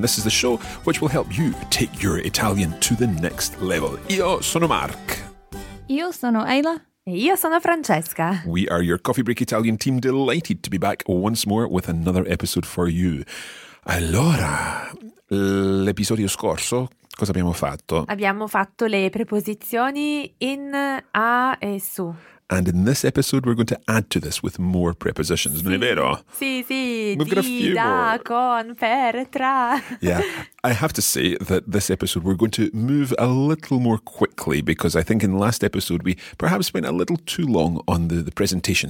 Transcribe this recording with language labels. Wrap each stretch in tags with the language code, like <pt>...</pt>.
<en>This is the show which will help you take your Italian to the next level.</en> <it>Io sono Mark. Io sono Ayla. Io sono Francesca.</it> <en>We are your Coffee Break Italian team, delighted to be back once more with another episode for you.</en> <it>Allora, l'episodio scorso, cosa abbiamo fatto? Abbiamo fatto le preposizioni in, a e su.</it> <en>And in this episode, we're going to add to this with more prepositions.</en> <it>Sì. Non è vero? Sì, sì. Di, da, con, per, tra.</it> <en>Yeah. I have to say that this episode, we're going to move a little more quickly because I think in the last episode, we perhaps went a little too long on the presentation.</en>